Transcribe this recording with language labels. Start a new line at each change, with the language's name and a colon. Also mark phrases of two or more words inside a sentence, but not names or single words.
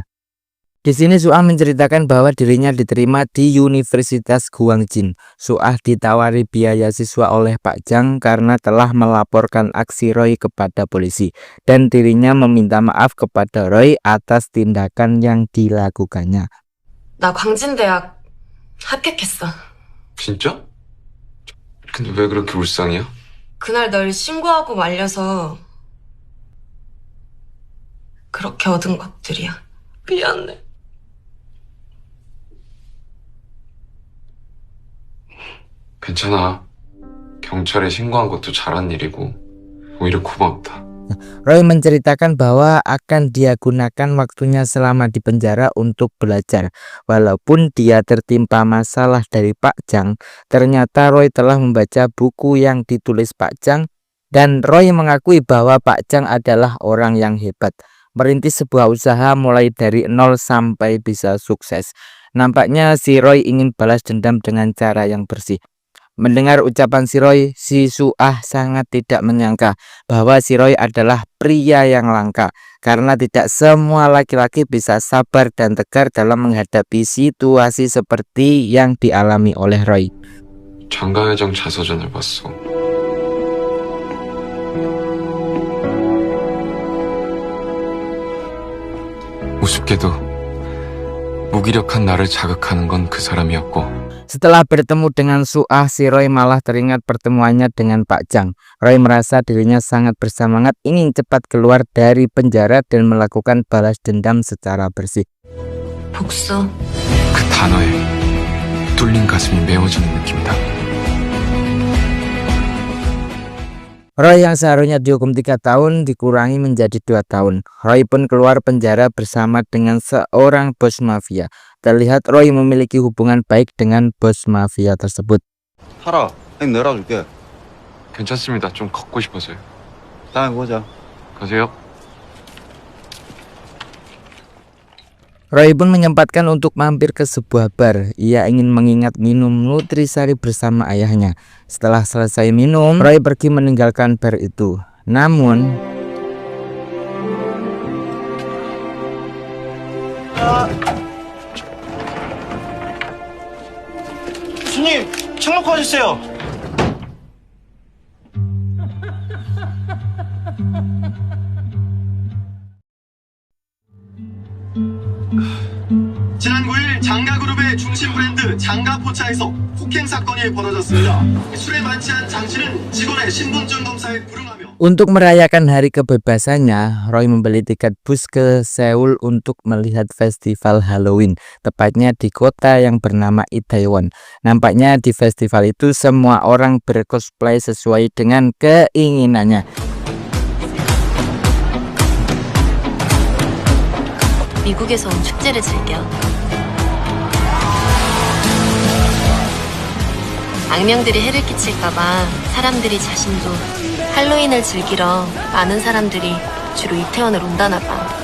Indonesian: Di sini Suah menceritakan bahwa dirinya diterima di Universitas Guangjin. Suah ditawari biaya siswa oleh Pak Jang karena telah melaporkan aksi Roy kepada polisi. Dan dirinya meminta maaf kepada Roy atas tindakan yang dilakukannya.
Korean: 나 광진대학 합격했어. 진짜? 근데 왜 그렇게 울상이야? 그날 널 신고하고 말려서 그렇게 얻은 것들이야. 미안해. 괜찮아. 경찰에 신고한 것도 잘한 일이고 오히려 고맙다.
Indonesian: Roy menceritakan bahwa akan dia gunakan waktunya selama di penjara untuk belajar. Walaupun dia tertimpa masalah dari Pak Jang, ternyata Roy telah membaca buku yang ditulis Pak Jang dan Roy mengakui bahwa Pak Jang adalah orang yang hebat. Merintis sebuah usaha mulai dari nol sampai bisa sukses. Nampaknya si Roy ingin balas dendam dengan cara yang bersih. Mendengar ucapan si Roy, si Suah sangat tidak menyangka bahwa si Roy adalah pria yang langka. Karena tidak semua laki-laki bisa sabar dan tegar dalam menghadapi situasi seperti yang dialami oleh Roy.
Korean: 장가회장 자서전을 봤어. 우습게도 무기력한 나를 자극하는 건 그 사람이었고
Indonesian: Setelah bertemu dengan Suah, si Roy malah teringat pertemuannya dengan Pak Jang. Roy merasa dirinya sangat bersemangat ingin cepat keluar dari penjara dan melakukan balas dendam secara bersih.
Korean: 복수. 그 단어에 뚫린 가슴이 메워지는 느낌이다.
Indonesian: Roy yang seharusnya dihukum 3 tahun dikurangi menjadi 2 tahun. Roy pun keluar penjara bersama dengan seorang bos mafia. Terlihat Roy memiliki hubungan baik dengan bos mafia tersebut.
Korean: 타라, 형 내려줄게. 괜찮습니다. 좀 걷고 싶어서요. 다음에 보자. 가세요.
Indonesian: Roy pun menyempatkan untuk mampir ke sebuah bar. Ia ingin mengingat minum nutrisari bersama ayahnya. Setelah selesai minum, Roy pergi meninggalkan bar itu. Namun,
Korean: 교수님, 책 놓고 와주세요. 지난 9일 장가그룹의 중심 브랜드 장가포차에서 폭행 사건이 벌어졌습니다. 술에 만취한 장 씨는 직원의 신분증 검사에 불응하며
Indonesian: untuk merayakan hari kebebasannya, Roy membeli tiket bus ke Seoul untuk melihat festival Halloween, tepatnya di kota yang bernama Itaewon. Nampaknya di festival itu semua orang bercosplay sesuai dengan keinginannya.
Korean: 미국에서 온 축제를 즐겨. 악명들이 해를 끼칠까봐 사람들이 자신도 할로윈을 즐기러 많은 사람들이 주로 이태원을 온다나 봐.